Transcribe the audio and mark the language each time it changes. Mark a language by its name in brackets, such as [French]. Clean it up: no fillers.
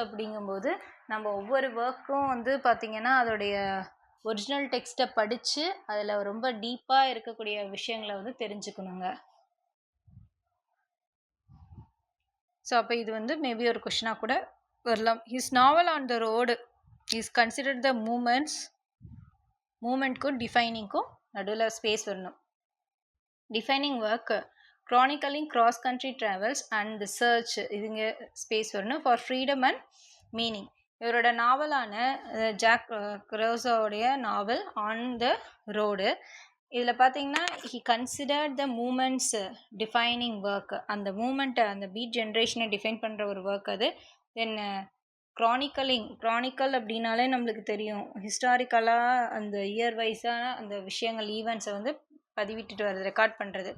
[Tamil] அப்படிங்கும்போது நம்ம ஒவ்வொரு ஒர்க்கும் வந்து பார்த்திங்கன்னா அதோடைய ஒரிஜினல் டெக்ஸ்ட்டை படித்து அதில் ரொம்ப டீப்பாக இருக்கக்கூடிய விஷயங்களை வந்து தெரிஞ்சுக்கணுங்க. ஸோ அப்போ இது வந்து மேபி ஒரு கொஷினாக கூட வரலாம். [English] his novel on the road is considered the [Tamil] மூமெண்ட்க்கும் டிஃபைனிங்க்கும் நடுவில் ஸ்பேஸ் வரணும். [English] defining work chronicling cross country travels and the search, [Tamil] இதுங்க ஸ்பேஸ் வரணும். [English] For freedom and meaning. [Tamil] இவரோட நாவலான jack கரோசாவுடைய novel on the road, இதில் பார்த்தீங்கன்னா [English] He considered the moments defining work. [Tamil] அந்த மூமெண்ட்டை, அந்த பீட் ஜென்ரேஷனை டிஃபைன் பண்ணுற ஒரு ஒர்க் அது. தென் க்ரானிக்கல் அப்படின்னாலே நம்மளுக்கு தெரியும், ஹிஸ்டாரிக்கலாக அந்த இயர் வைஸாக அந்த விஷயங்கள், ஈவெண்ட்ஸை வந்து பதிவிட்டுட்டு வருது, ரெக்கார்ட் பண்ணுறது.